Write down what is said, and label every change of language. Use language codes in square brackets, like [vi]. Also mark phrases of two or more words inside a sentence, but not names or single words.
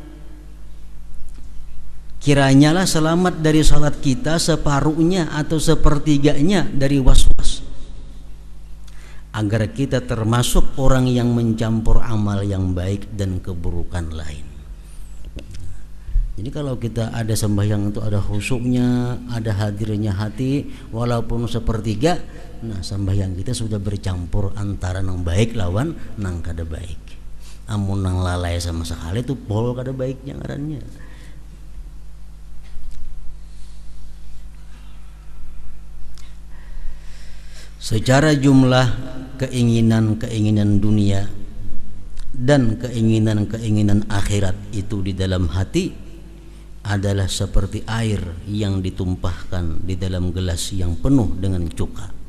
[id] Kiranya lah selamat dari salat kita separuhnya atau sepertiganya dari was-was, agar kita termasuk orang yang mencampur amal yang baik dan keburukan lain. Jadi kalau kita ada sembahyang itu ada khusyuknya, ada hadirnya hati walaupun sepertiga, nah sembahyang kita sudah bercampur antara [bjn] nang baik lawan nang kada baik. Amun nang lalai sama sekali itu pol kada baiknya ngarannya. [id] Secara jumlah keinginan-keinginan dunia dan keinginan-keinginan akhirat itu di dalam hati adalah seperti air yang ditumpahkan di dalam gelas yang penuh dengan cuka.